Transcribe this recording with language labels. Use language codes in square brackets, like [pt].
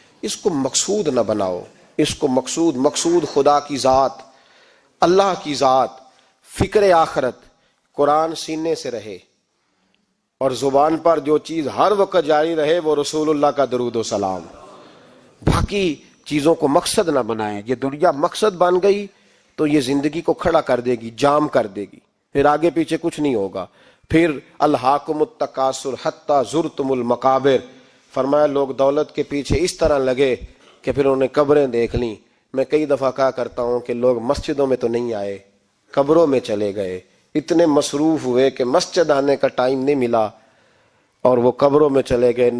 [ur] اس کو مقصود نہ بناؤ, اس کو مقصود خدا کی ذات, اللہ کی ذات, فکر آخرت, قرآن سینے سے رہے, اور زبان پر جو چیز ہر وقت جاری رہے وہ رسول اللہ کا درود و سلام. باقی چیزوں کو مقصد نہ بنائیں. یہ دنیا مقصد بن گئی تو یہ زندگی کو کھڑا کر دے گی, جام کر دے گی, پھر آگے پیچھے کچھ نہیں ہوگا. پھر [ar] الہاکم التکاثر حتی زرتم المقابر. [ur] فرمایا لوگ دولت کے پیچھے اس طرح لگے کہ پھر انہوں نے قبریں دیکھ لیں. میں کئی دفعہ کہا کرتا ہوں کہ لوگ مسجدوں میں تو نہیں آئے, قبروں میں چلے گئے. اتنے مصروف ہوئے کہ مسجد آنے کا ٹائم نہیں ملا اور وہ قبروں میں چلے گئے.